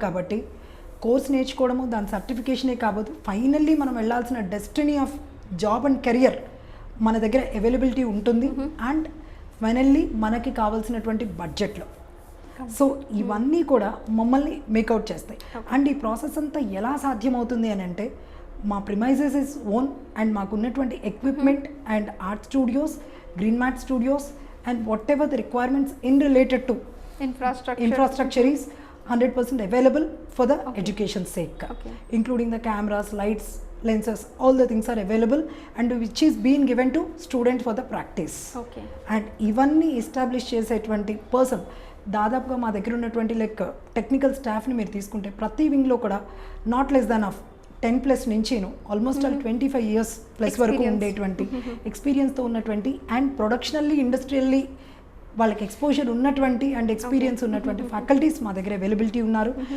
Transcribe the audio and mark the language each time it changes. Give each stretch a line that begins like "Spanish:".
Telugu: కాబట్టి కోర్స్ నేర్చుకోవడము, దాని సర్టిఫికేషనే కాబట్టి ఫైనల్లీ మనం వెళ్ళాల్సిన destiny of job and career మన దగ్గర అవైలబిలిటీ ఉంటుంది. అండ్ ఫైనల్లీ మనకి కావాల్సినటువంటి బడ్జెట్లో. సో ఇవన్నీ కూడా మమ్మల్ని మేకౌట్ చేస్తాయి. అండ్ ఈ ప్రాసెస్ అంతా ఎలా సాధ్యమవుతుంది అని అంటే
English: మా premises is own and మాకున్నటువంటి equipment and art studios, green mat studios and whatever the requirements in related to infrastructure is 100% available for the education sake, including the cameras, lights, lenses, all the things are available and which is being given to students for the practice.
Telugu: And ఇవన్నీ establish చేసేటువంటి person దాదాపుగా మా దగ్గర ఉన్నటువంటి like technical స్టాఫ్ని మీరు తీసుకుంటే ప్రతి వింగ్లో కూడా నాట్ లెస్ దాన్ ఆఫ్ 10+ నుంచి ఆల్మోస్ట్ ఆల్ 25 years ప్లస్ వరకు ఉండేటువంటి ఎక్స్పీరియన్స్తో ఉన్నటువంటి అండ్ ప్రొడక్షనల్లీ ఇండస్ట్రియల్లీ వాళ్ళకి ఎక్స్పోజర్ ఉన్నటువంటి అండ్ ఎక్స్పీరియన్స్ ఉన్నటువంటి ఫ్యాకల్టీస్ మా దగ్గర అవైలబిలిటీ ఉన్నారు.